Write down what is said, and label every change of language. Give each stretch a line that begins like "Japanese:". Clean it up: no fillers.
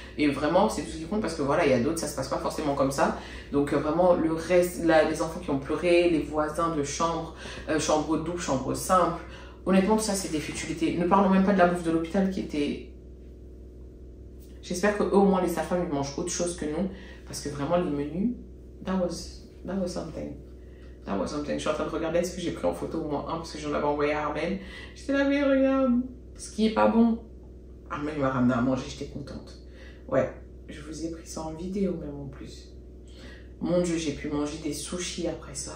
French: Et vraiment, c'est tout ce qui compte, parce que voilà, il y a d'autres, ça se passe pas forcément comme ça. Donc vraiment, le reste, là, les enfants qui ont pleuré, les voisins de chambre, chambre double, chambre simple, honnêtement, tout ça, c'est des futilités. Ne parlons même pas de la bouffe de l'hôpital qui était... J'espère qu'eux, au moins, les sages-femmes, ils mangent autre chose que nous. Parce que vraiment, les menus,
English: that was something. That was something.
French: Je suis en train de regarder ce que j'ai pris en photo, au moins un, parce que j'en avais envoyé à Armel. J'étais là, mais regarde, ce qui est pas bon. Armel m'a ramené à manger, j'étais contente. Ouais, je vous ai pris ça en vidéo, même en plus. Mon Dieu, j'ai pu manger des sushis après ça.